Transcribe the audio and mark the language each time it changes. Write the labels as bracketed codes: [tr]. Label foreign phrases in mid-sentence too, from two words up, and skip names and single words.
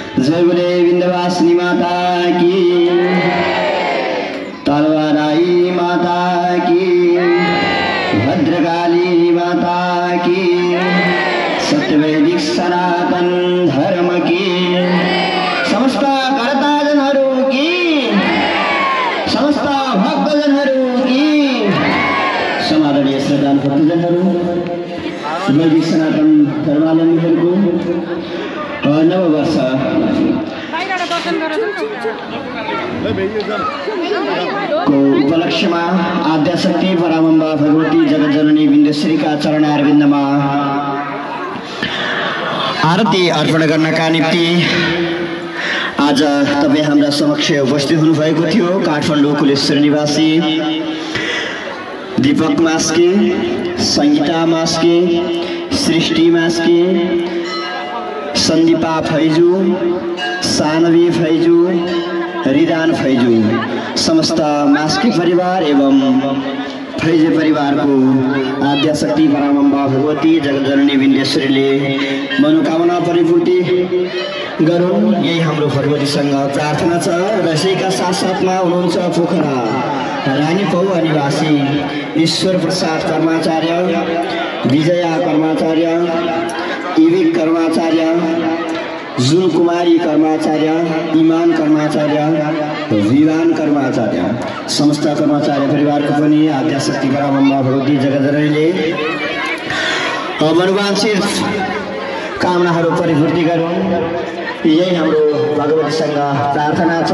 [hi] जय बोले विन्ध्यवासिनी माता की, तलवाराई माता की, भद्रकाली माता की, सत्यवैदिक सनातन धर्म की, समस्त कर्ताजनहरू की, समस्त भक्तजनहरू की, [ne] समादरणीय श्रद्धालु भक्तजनहरू, वैदिक सनातन धर्मावलम्बीहरूको नववर्ष को उपलक्ष्यमा आद्याशक्ति परामम्बा भगवती जगज्जननी विन्ध्यश्रीका चरणारविन्दमा आरती अर्पण गर्नका निम्ति आज तपाईँ हाम्रा समक्ष उपस्थित हुनुभएको थियो। काठमाडौँ कुलेश्वर निवासी दीपक मास्के, सङ्गीता मास्के, सृष्टि मास्के, सन्दीपा फैजू, सानवी फैजू, रिदान फैजू, समस्त मास्के परिवार एवं फैजे परिवारको आद्याशक्ति परामम्बा भगवती जगज्जननी विन्ध्यश्रीले मनोकामना परिपूर्ति गरून्, यही हाम्रो भगवतीसँग प्रार्थना छ। र यसैका साथसाथमा हुनुहुन्छ पोखरा रानी पौवा निवासी ईश्वर प्रसाद कर्माचार्य, विजया कर्माचार्य, इविक कर्माचार्य, जुन कुमारी कर्माचार्य, इमान कर्माचार्य, विवान कर्माचार्य, समस्त कर्माचार्य परिवारको पनि आद्याशक्ति परामम्बा भगवती जगज्जननीले मनोवाञ्छित कामनाहरू परिपूर्ति गरून्, यही हाम्रो भगवतीसँग प्रार्थना छ।